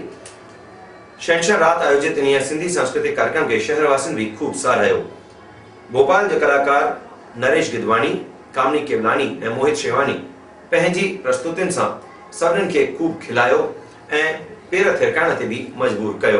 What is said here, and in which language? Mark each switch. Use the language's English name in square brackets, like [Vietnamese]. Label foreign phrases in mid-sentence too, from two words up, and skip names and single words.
[Sindhi] शहंशाह रात आयोजित इन सिंधी सांस्कृतिक कार्यक्रम के शहरवासियों भी खूब सराहयो। भोपाल के कलाकार नरेश गिदवाणी, कामनी केवलानी और मोहित शेवानी पंहिंजी प्रस्तुतियुनि सां सभिनीनि खे खूब खिलायो ऐं पेर थिरकाइण ते बि मजबूर कयो।